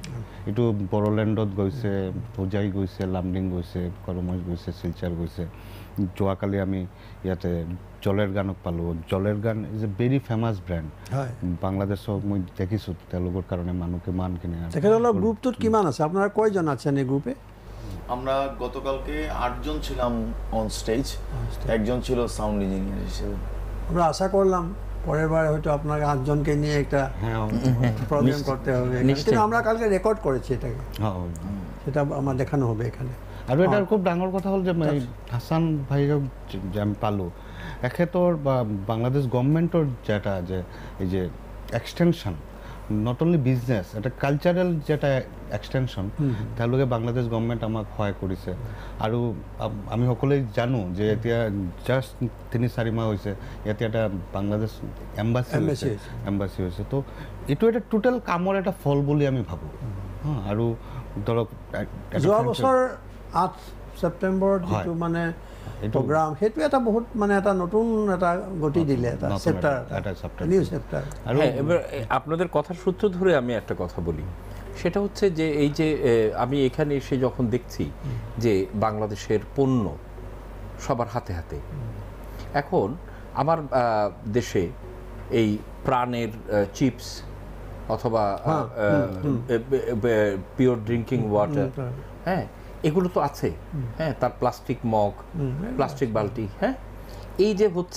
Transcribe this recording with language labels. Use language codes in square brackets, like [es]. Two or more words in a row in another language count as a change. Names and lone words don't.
[as] এইটো বড়োলেণ্ডত গৈছে, হোজাই গৈছে, লামডিং গৈছে, কৰমৈ গৈছে, শিলচৰ গৈছে। যোৱাকালি আমি ইয়াতে জলেৰ গানক পালোঁ। [en] Jaler Gaan is a very famous brand. [as] বাংলাদেশক মই দেখিছোঁ তেওঁলোকৰ কাৰণে মানুহ কিমান কিনে। তেখেতসকলৰ গ্ৰুপটোত কিমান আছে? [bn] আপোনাৰ কয়জন আছেন এই গ্ৰুপে? আমরা গতকালকে ৮ জন ছিলাম [en] on stage, [bn] একজন ছিল [en] sound engineer [bn] হিসেবে। আমরা আশা করলাম পরের বার হয়তো আপনাকে ৮ জনকে নিয়ে একটা প্রোগ্রাম করতে হবে, কিন্তু আমরা কালকে রেকর্ড করেছি এটাকে, সেটা আমার দেখানো হবে এখানে। [as] আৰু এটাৰ খুব ডাঙৰ কথা হ'ল যে হাছান ভাইক যে আমি পালোঁ, এখেতৰ বা বাংলাদেশ গভৰ্ণমেণ্টৰ যেটা যে এই যে এক্সটেনশ্যন, [en] not only business, [as] এটা কালচাৰেল যেটা এক্সটেনশ্যন, তেওঁলোকে বাংলাদেশ গভৰ্ণমেণ্ট আমাক সহায় কৰিছে। আৰু আমি সকলোৱে জানো যে এতিয়া জাষ্ট ৩-৪ মাহ হৈছে ইয়াতে এটা বাংলাদেশ এম্বাচি হৈছে। তো এইটো এটা টোটেল কামৰ এটা ফল বুলি আমি ভাবোঁ। আৰু ধৰক যোৱা বছৰ ৮ ছেপ্টেম্বৰত যিটো মানে প্ৰগ্ৰাম, সেইটো এটা বহুত মানে এটা নতুন এটা গতি দিলে, এটা চেপ্টাৰ, [en] new chapter. [bn] আর এবার আপনাদের কথার সূত্র ধরে আমি একটা কথা বলি, সেটা হচ্ছে যে এই যে আমি এখানে এসে যখন দেখছি যে বাংলাদেশের পণ্য সবার হাতে হাতে, এখন আমার দেশে এই প্রাণের চিপস অথবা [en] pure drinking water, [bn] হ্যাঁ, এগুলো তো আছে, হ্যাঁ, তার [en] plastic mug, [bn] প্লাস্টিক বালতি, হ্যাঁ, এই যে হচ্ছে।